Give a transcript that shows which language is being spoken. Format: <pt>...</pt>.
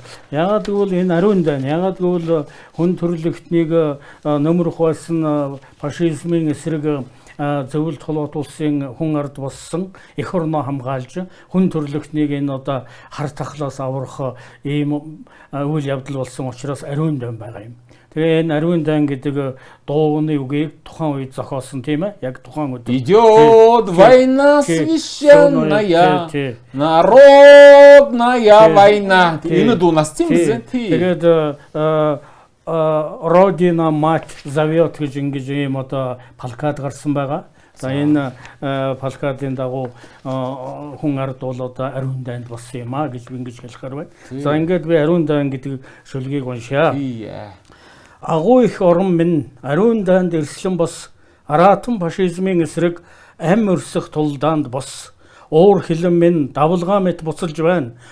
<mn>Яагаад гэвэл энэ ариун дайн, яагаад гэвэл хүн төрөлхтнийг нөмрөх байсан фашизмын эсрэг зөвлөлт холбоот улсын хүн ард болсон эх орноо хамгаалж хүн төрөлхтнийг энэ одоо хар тахлаас аврах ийм үйл явдал болсон учраас ариун дайн байгаа юм. Тэгээ энэ ариун дайн гэдэг дууны үгийг тухайн үед зохиосон тийм ээ. Яг тухайн үед</mn> <ru>идёт война священная, народная война.</ru> <mn>Энэ дуунаас тийм үү? Тэгээд</mn> <ru>Родина мать зовёт</ru> <mn>гэж ингэж ийм одоо плакат гарсан байгаа. За энэ плакатын дагуу хүн ард бол одоо ариун дайнд болсон юм а гэж би ингэж хэлэхээр байна. За ингээд би ариун дайн гэдэг шүлгийг уншаа. Агуу их орон минь ариун дайнд эрслэн бос аратан фашизмын эсрэг ам өрсөх тулдаанд бос уур хилэн минь давлгаа мэт буцалж байна.</mn>